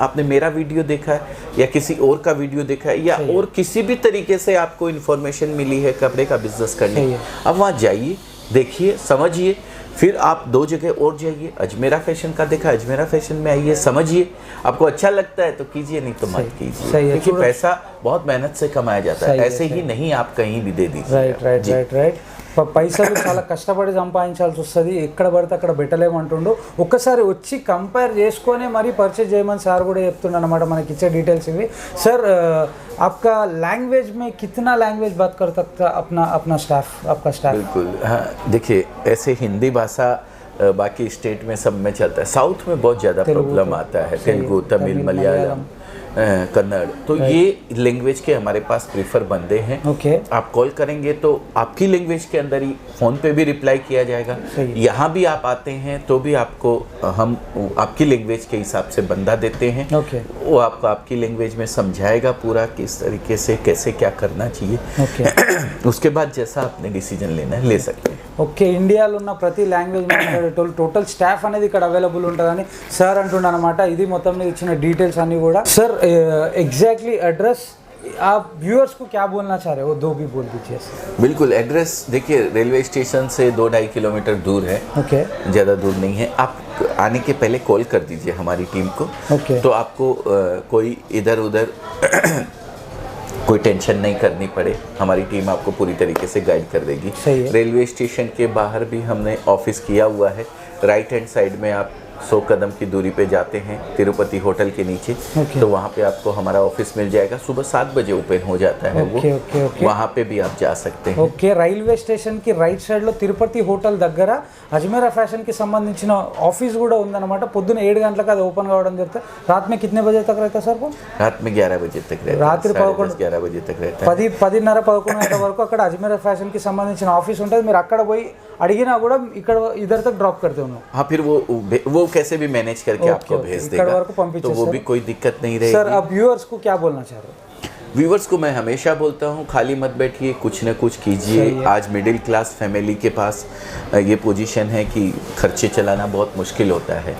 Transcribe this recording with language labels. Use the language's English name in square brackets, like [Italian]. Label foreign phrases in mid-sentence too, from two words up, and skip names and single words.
[Hindi] आपने मेरा वीडियो देखा है या किसी और का वीडियो देखा है या और किसी भी तरीके से आपको इन्फॉर्मेशन मिली है कपड़े का बिजनेस करने, अब वहाँ जाइए, देखिए, समझिए, फिर आप 2 जगह और जाइए। अजमेरा फैशन का देखा, अजमेरा फैशन में आइए, समझिए, आपको अच्छा लगता है तो कीजिए, नहीं तो मत कीजिए। क्योंकि पैसा बहुत मेहनत से कमाया जाता है, ऐसे ही नहीं आप कहीं भी दे दीजिए। [English] right right right right. [Telugu] పైసలు చాలా కష్టపడి సంపాదించాల్సి వస్తుంది. ఎక్కడ పడితే అక్కడ పెట్టలేమంటుండు. ఒక్కసారి వచ్చి కంపేర్ చేసుకొని మరీ పర్చేజ్ చేయమని సార్ కూడా చెప్తుండ అనమాట. మనకి ఇచ్చే డీటెయిల్స్ ఇవి. [Hindi] సార్ आपका लैंग्वेज में कितना लैंग्वेज बात कर सकता अपना स्टाफ, आपका स्टाफ? बिल्कुल, हाँ, देखिए ऐसे हिंदी भाषा बाकी स्टेट में सब में चलता है, साउथ में बहुत ज़्यादा प्रॉब्लम आता है, तेलुगु, तमिल, मलयालम, कन्नड़, तो ये लैंग्वेज के हमारे पास प्रीफर बंदे हैं. ओके. आप कॉल करेंगे तो आपकी लैंग्वेज के अंदर ही फ़ोन पे भी रिप्लाई किया जाएगा. यहाँ भी आप आते हैं तो भी आपको हम आपकी लैंग्वेज के हिसाब से बंदा देते हैं. ओके. वो आपको आपकी लैंग्वेज में समझाएगा पूरा किस तरीके से कैसे क्या करना चाहिए. ओके. उसके बाद जैसा आपने डिसीजन लेना है ले सकते हैं. [Telugu] ఓకే. ఇండియాలో ఉన్న ప్రతి లాంగ్వేజ్ మాట్లాడేటోళ్ళు [English] total staff [Telugu] అనేది ఇక్కడ అవైలబుల్ ఉంటుందని సార్ అంటున్నాను అనమాట. ఇది మొత్తం మీద ఇచ్చిన డీటెయిల్స్ అన్నీ కూడా. [Hindi] సార్ [English] exactly address [Hindi] आप व्यूअर्स को क्या बोलना चाह रहे हो, 2 भी बोल दीजिए. बिल्कुल, एड्रेस देखिए [English] railway station [Hindi] से 2-2.5 किलोमीटर दूर है. ओके. ज़्यादा दूर नहीं है. आप आने के पहले कॉल कर दीजिए हमारी टीम को. ओके. तो आपको कोई इधर उधर कोई टेंशन नहीं करनी पड़े, हमारी टीम आपको पूरी तरीके से गाइड कर देगी. [English] railway station [Hindi] के बाहर भी हमने ऑफिस किया हुआ है. [English] right hand side [Hindi] में आप 100 कदम की दूरी पे जाते हैं तिरुपति होटल के नीचे. तो वहाँ पे आपको हमारा ऑफिस मिल जाएगा. सुबह 7 बजे ओपन हो जाता है वो. वहाँ पे भी आप जा सकते हैं. [Telugu] ఓకే. [English] railway station [Telugu] కి [English] right side [Telugu] లో తిరుపతి హోటల్ దగ్గర అజ్మీరా ఫ్యాషన్ కి సంబంధించిన ఆఫీస్ కూడా ఉందన్నమాట. పొద్దున 7 గంటలకు అది ఓపెన్ కావడం జరుగుతుంది. [Hindi] रात में कितने बजे तक रहता है सर वो? रात में 11 बजे तक रहता है. [Telugu] రాత్రి [Hindi] 11 बजे तक रहता है. [Telugu] 10:30-11 గంటల వరకు అక్కడ అజ్మీరా ఫ్యాషన్ కి సంబంధించిన ఆఫీస్ ఉంటుంది. మీరు అక్కడ పోయి అడిగినా కూడా ఇక్కడ [Hindi] ఇधर तक ड्रॉप करते हो. हाँ, फिर वो कैसे भी मैनेज करके आपको भेज देगा, तो वो भी कोई दिक्कत नहीं रहेगी. सर आप व्यूअर्स को क्या बोलना चाह रहे हो? व्यूवर्स को मैं हमेशा बोलता हूँ, खाली मत बैठिए, कुछ न कुछ सही कीजिए। है। आज [English] middle class family [Hindi] के पास ये पोजीशन है कि खर्चे चलाना बहुत मुश्किल होता है।